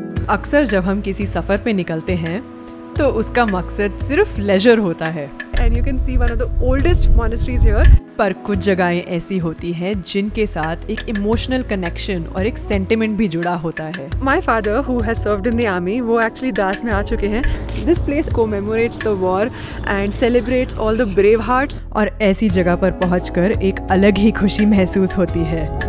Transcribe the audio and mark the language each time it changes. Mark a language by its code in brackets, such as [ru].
[hi] अक्सर जब हम किसी सफ़र पे निकलते हैं तो उसका मकसद सिर्फ लेजर होता है। [en] And you can see one of the oldest monasteries here. [hi] पर कुछ जगहें ऐसी होती हैं जिनके साथ एक इमोशनल कनेक्शन और एक सेंटिमेंट भी जुड़ा होता है। [en] My father, who has served in the army, [hi] वो actually दास में आ चुके हैं। [en] This place commemorates the war and celebrates all the brave hearts. [hi] और ऐसी जगह पर पहुंचकर एक अलग ही खुशी महसूस होती है।